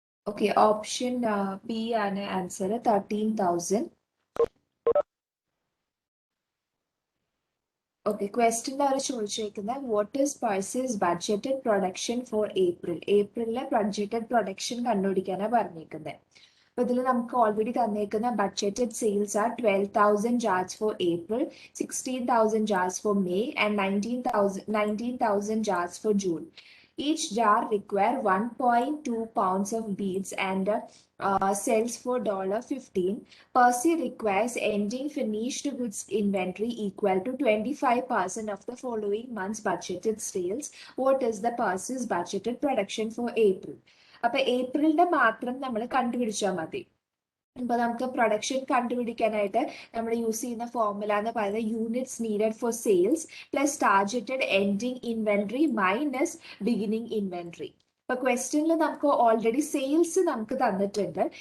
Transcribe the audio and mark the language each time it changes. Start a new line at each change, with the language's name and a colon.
Malayalam: Okay, option B ആണ് answer 13,000. Okay, ക്വസ്റ്റ്യൻ്റെ our ചോദിച്ചേക്കുന്നത്
English: What is Percy's budgeted production for April.
Malayalam: ഏപ്രിലിലെ budgeted production കണ്ടുപിടിക്കാനാണ് പറഞ്ഞേക്കുന്നത്. അപ്പൊ ഇതിൽ നമുക്ക് already തന്നേക്കുന്ന
English: Budgeted sales are 12,000 jars for April, 16,000 jars for May and 19,000 jars for June. Each jar require 1.2 pounds of beads and sells for $15. Percy requires ending finished goods inventory equal to 25% of the following month's budgeted sales. What is the Percy's budgeted production for April?
Malayalam: അപ്പൊ ഏപ്രിലിന്റെ മാത്രം നമ്മൾ കണ്ടുപിടിച്ചാൽ മതി. ഇപ്പൊ നമുക്ക് production കണ്ടുപിടിക്കാനായിട്ട് നമ്മൾ use ചെയ്യുന്ന ഫോർമുല എന്ന് പറയുന്നത്
English: Units needed for sales plus targeted ending inventory minus beginning inventory.
Malayalam: ഇപ്പൊ ക്വസ്റ്റ്യനിൽ നമുക്ക് ഓൾറെഡി സെയിൽസ് നമുക്ക് തന്നിട്ടുണ്ട്.